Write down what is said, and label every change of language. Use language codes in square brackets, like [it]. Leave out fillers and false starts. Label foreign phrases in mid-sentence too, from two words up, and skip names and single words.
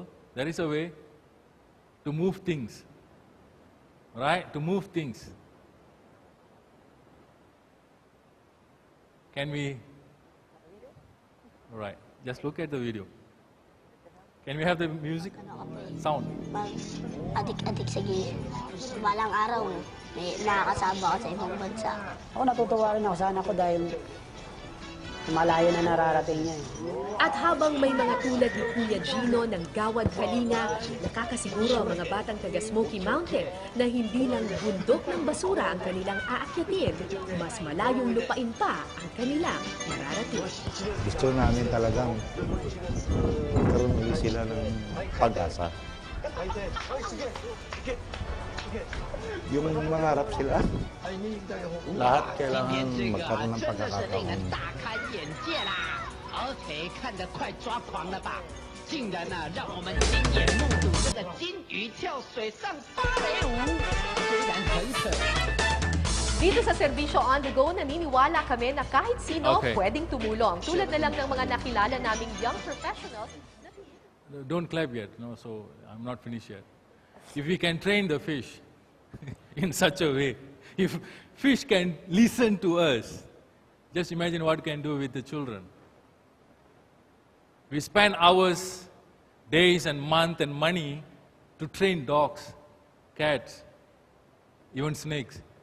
[en] There is a way to move things. Right? To move things. Can we? All right. Just look at the video. Can we have the music? Sound. [tl] Pag adik-adik sige, balang araw, may nakakasama ako sa ibang bansa. Ako natutuwa rin ako sa anak ko dahil malayo na nararating niya. At habang may mga tulad ni Kuya Gino ng Gawad Kalinga, nakakasiguro ang mga batang taga Smoky Mountain na hindi lang bundok ng basura ang kanilang aakyatin, mas malayong lupain pa ang kanilang mararating. Gusto namin talagang magkaroon ulit sila ng pag-asa. Yung mangarap sila, lahat kailangan magkaroon ng pagkakataon. [zh] 而且看得快抓狂了吧！竟然让我们亲眼目睹这个金鱼跳水上芭蕾舞，虽然很可爱。 [tl] Dito sa Serbisyo On The Go, naniniwala kami na kahit sino pwedeng tumulong. Tulad na lang ng mga nakilala naming [en] young professionals. Don't clap yet, no, so I'm not finished yet. If we can train the fish in such a way, if fish can listen to us, Just imagine what it can do with the children. We spend hours, days and months and money to train dogs, cats, even snakes.